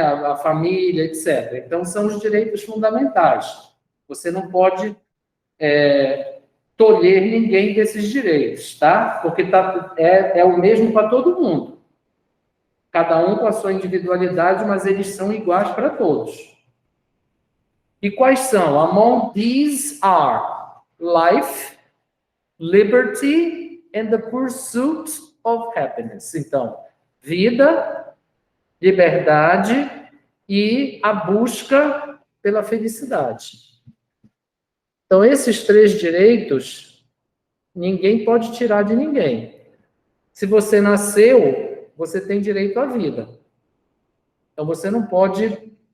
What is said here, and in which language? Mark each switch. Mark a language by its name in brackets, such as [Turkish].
[Portuguese] A família, etc. Então, são os direitos fundamentais. Você não pode tolher ninguém desses direitos, tá? Porque é o mesmo para todo mundo. Cada um com a sua individualidade, mas eles são iguais para todos. E quais são? [English] Among these are life, liberty and the pursuit of happiness. [Portuguese] Então, vida, liberdade e a busca pela felicidade. Então, esses 3 direitos, ninguém pode tirar de ninguém. Se você nasceu, você tem direito à vida. Então, você não pode...